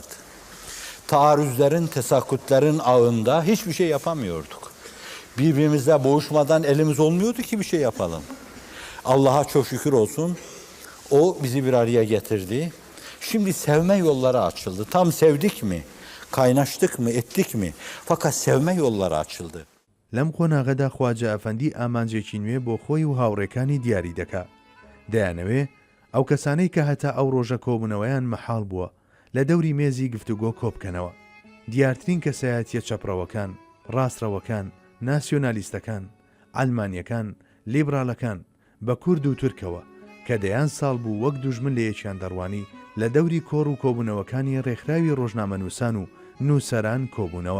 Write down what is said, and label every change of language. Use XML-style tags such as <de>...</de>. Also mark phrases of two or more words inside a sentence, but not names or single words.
<tr>Taarruzların, tesakkutlerin ağında hiçbir şey yapamıyorduk. Birbirimizle boğuşmadan elimiz olmuyordu ki bir şey yapalım. Allah'a çok şükür olsun, o bizi bir araya getirdi. Şimdi sevme yolları açıldı. Tam sevdik mi? Kaynaştık mı? Ettik mi? Fakat sevme yolları açıldı.</tr> <ckb>لەم قۆناغەدا خواجە ئەفەندی ئامانجێکی نوێ بۆ خۆی و هاوڕێکانی دیاری دەکا. دەیانەوێ ئەو کەسانەی کە هەتا ئەو ڕۆژە کۆبوونەوەیان مەحاڵ بووە لە دەوری مێزی گفتوگۆ کۆبکەنەوە. دیارترین کەسایەتیە چەپڕەوەکان، ڕاستڕەوەکان، ناسیۆنالیستەکان، ئەلمانیەکان، لیبراڵەکان بە کورد و تورکەوە کە دەیان ساڵ بوو وەک دوژمن لە یەکیان دەڕوانی لە دەوری کۆڕ و کۆبوونەوەکانی ڕێکخراوی ڕۆژنامەنووسان و نووسەران کۆبوونەوە.</ckb>